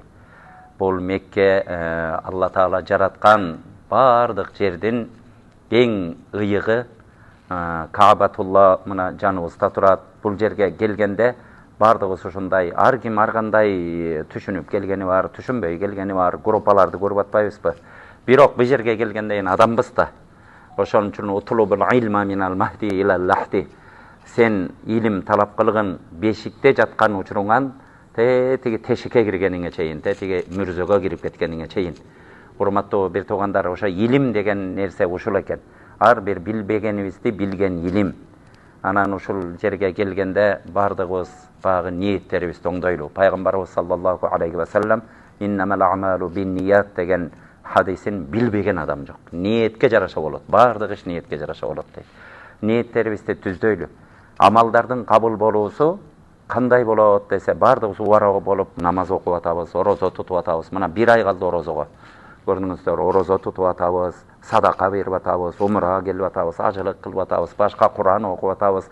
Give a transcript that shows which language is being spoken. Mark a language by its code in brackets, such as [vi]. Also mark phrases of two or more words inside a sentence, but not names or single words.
[ky] Бұл Мекке Алла Таала жараткан бардык жердин эң ыйыгы, Каабатулла мына жаныбызда турат. Бул жерге келгенде бардыгыбыз ушундай, ар ким ар кандай түшүнүп келгени бар, түшүнбөй келгени бар, группаларды көрүп атпайбызбы? Бирок бул жерге келгенде адамбыз да. [ar] Ошон үчүн اطلبوا العلم من المهد إلى اللحد. [ky] Сен илим талап кылгын бешикте жаткан учуруңан тиги тешикке киргениңе чейин, тиги мүрзөгө кирип кеткениңе чейин. Урматтуу бир туугандар, ошо илим деген нерсе ушул экен. Ар бир билбегенибизди билген илим. Анан ушул жерге келгенде бардыгыбыз багы ниеттерибизди оңдойлу. Пайгамбарыбыз [ar] صلى الله عليه وسلم إنما الأعمال بالنية [ky] деген хадисин билбеген адам жок. Ниетке жараша болот. Бардык иш ниетке жараша болот дейт. Ниеттерибизди түздөйлү. Амалдардын кабыл болуусу кандай болот десе, бардыгыбыз убара болуп намаз окуп атабыз, орозо тутуп атабыз. Мына бир ай калды орозого. Көрдүңүздөр, орозо тутуп атабыз, садака берип атабыз, умрага келип атабыз, ажылык кылып атабыз, башка Кур'ан окуп атабыз.